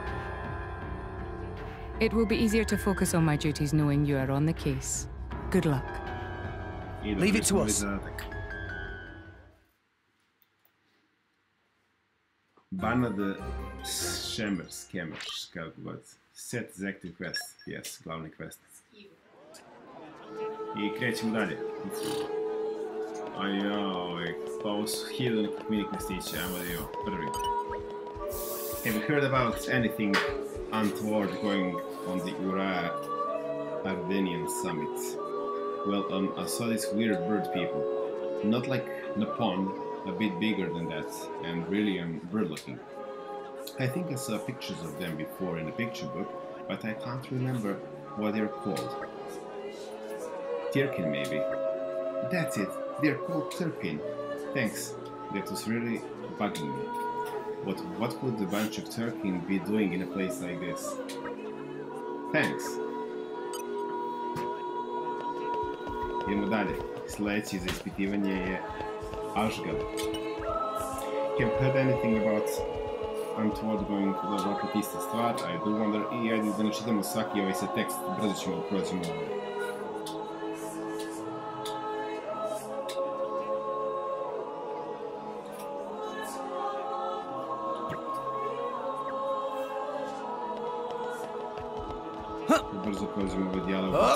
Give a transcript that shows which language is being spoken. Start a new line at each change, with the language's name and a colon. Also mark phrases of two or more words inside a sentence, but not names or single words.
English: It will be easier to focus on my duties knowing you are on the case. Good luck. Leave it to us.
Bosnian: Bana the Scammers, kako god.
English: Set is active quest, yes,
Bosnian: glavni quest. I krećemo dalje. Pa ovo su 1000 nekih mini questića, ajmo da je prvi.
English: Have you heard about anything untoward going on the Ardenian summit? Well, I saw these weird bird people. Not like Nippon, a bit bigger than that, and really bird looking. I think I saw pictures of them before in the picture book, but I can't remember what they're called. Tirkin, maybe. That's it, they're called Tirkin. Thanks, that was really bugging me. What could a bunch of Tirkin be doing in a place like this? Thanks.
Bosnian: Idemo dalje. Sljedeći za ispitivanje je Ashgal.
English: Have heard anything about untoward going to the rocket
Bosnian: ista stvar?
English: I do wonder.
Bosnian: I ajde da ne čitamo svaki ovaj se tekst, brzo ćemo prođemo ovo. Brzo prođemo ovaj dijalog.